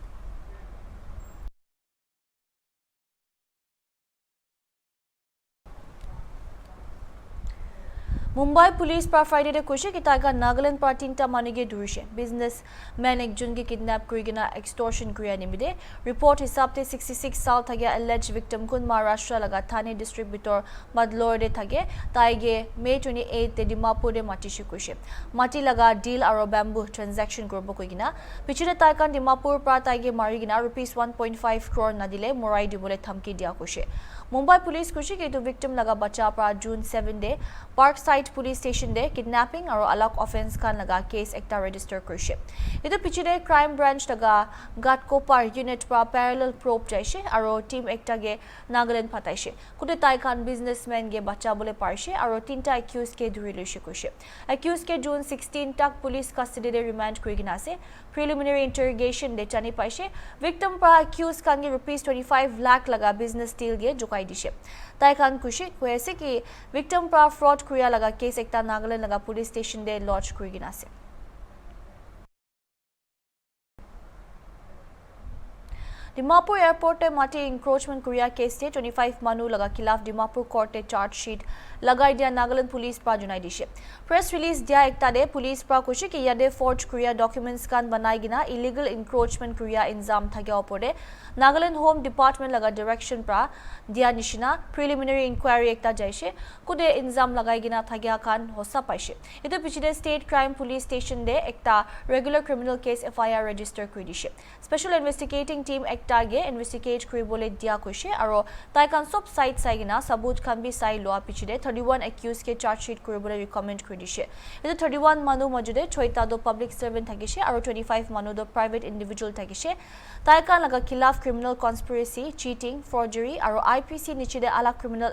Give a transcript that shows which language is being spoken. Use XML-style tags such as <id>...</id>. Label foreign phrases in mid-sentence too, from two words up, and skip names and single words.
<nag>Mumbai Police par Friday de kushe ki taiga Nagaland par tinta manige dhurishe businessman ekjon ke kidnap kurigina extortion kuriya nimide report hisab te 66 saal thage</nag> <en>alleged victim</en> <nag>kun Maharashtra laga Thane district bitor Badlore de thage taige May 28 te Dimapur de mati shikushe mati laga deal aro</nag> <en>bamboo transaction</en> <nag>korbo koigina pichire taikan Dimapur par taige marigina rupees 1.5 crore nadile morai dibole thamki dia kushe Mumbai Police kushi ke to victim laga bacha pra June 7 de Parkside Police Station de kidnapping aro alak offense kan laga case ekta register kushi ito pichide</nag> <en>crime branch</en> <nag>laga Gatkopar unit pra</nag> <en>parallel probe</en> <nag>jaise aro team ekta ge Nagaland pataise kude tai kan businessman ge bacha bole parise aro tinta accused ke dhuri loise kushi accused ke June 16 tak</nag> <en>police custody</en> <nag>de remand kurigina ase</nag> <en>preliminary interrogation</en> <nag>de chani paise victim pra accused kan ge rupees 25 lakh laga</nag> <en>business deal</en> <nag>ge jukai dishe tai kan kushi hoise ki victim pra fraud kuriya laga case ekta Nagaland laga</nag> <en>police station</en> <nag>de lodge kurigina ase Dimapur airport te mati encroachment kuriya case te 25 manu laga khilaf Dimapur court te</nag> <en>charge sheet</en> <nag>lagai dia Nagaland police pra junai dishe</nag> <en>press release</en> <nag>dia ekta de police pra kushi ki yade forge kuriya documents kan banai gina</nag> <en>illegal encroachment</en> <nag>kuriya inzam thagya opore Nagaland Home Department laga direction pra dia nishina</nag> <en>preliminary inquiry</en> <nag>ekta jaise kude inzam lagai gina thagya kan hosa paise ito pichide</nag> <en>state crime police station</en> <nag>de ekta</nag> <en>regular criminal case FIR register</en> <nag>kuri dishe</nag> <en>special investigating team</en> <nag>ekta ge investigate kuri bole dia koise aro tai kan sob site sai gina sabut kan bi sai loa pichide 31 accused ke</nag> <en>charge sheet</en> <nag>kuri bole recommend kuri dishe ito 31 manu majude choita do</nag> <en>public servant</en> <nag>thagise aro 25 manu do</nag> <en>private individual</en> <nag>thagise tai kan laga khilaf</nag> <en>criminal conspiracy cheating forgery</en> <nag>aro IPC nichide ala criminal</nag>